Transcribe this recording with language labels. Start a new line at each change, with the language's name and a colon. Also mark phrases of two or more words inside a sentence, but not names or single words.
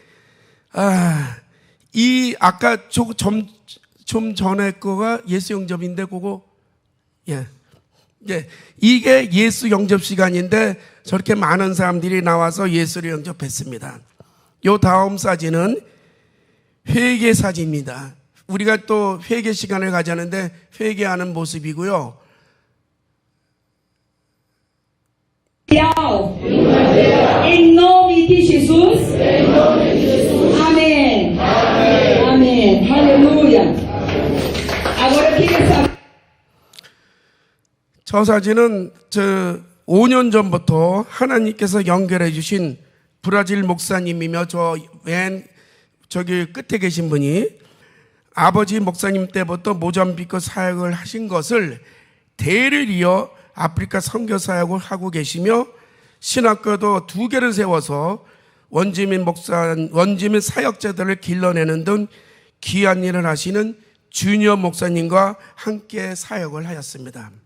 Korean: 이 아까 좀 전에 거가 예수 영접인데 그거 이게 예수 영접 시간인데 저렇게 많은 사람들이 나와서 예수를 영접했습니다. 요 다음 사진은 회개 사진입니다. 우리가 또 회개 시간을 가자는데 회개하는 모습이고요.
Portuguese: Em nome de Jesus. Amém. Amém. Aleluia. Agora eu queria saber.
Korean: 저 사진은 5년 전부터 하나님께서 연결해 주신 브라질 목사님이며 저기 끝에 계신 분이 아버지 목사님 때부터 모잠비크 사역을 하신 것을 대를 이어 아프리카 선교 사역을 하고 계시며 신학교도 2개를 세워서 원주민 사역자들을 길러내는 등 귀한 일을 하시는 주니어 목사님과 함께 사역을 하였습니다.